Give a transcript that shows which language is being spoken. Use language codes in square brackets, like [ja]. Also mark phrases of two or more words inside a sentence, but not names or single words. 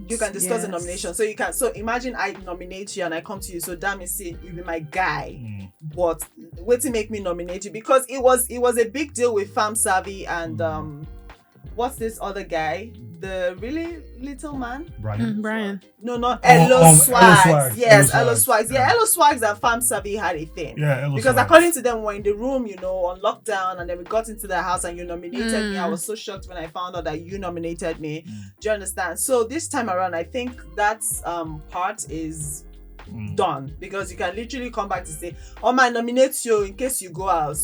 [en] you can discuss the nomination. So imagine I nominate you and I come to you. So damn it, see, you be my guy. But wait to make me nominate you, because it was a big deal with Fam Savvy and what's this other guy? The really little man? Brian. No, not Elo Swags. Swags. Yes, Elo Elo Swags. Swags. Yeah, Elo Swags and Fam Savvy had a thing. Yeah, Elo Because Swags. according to them, we're in the room, on lockdown, and then we got into the house and you nominated me. I was so shocked when I found out that you nominated me. Do you understand? So this time around, I think that part is done, because you can literally come back to say, "Oh, I nominate you in case you go out."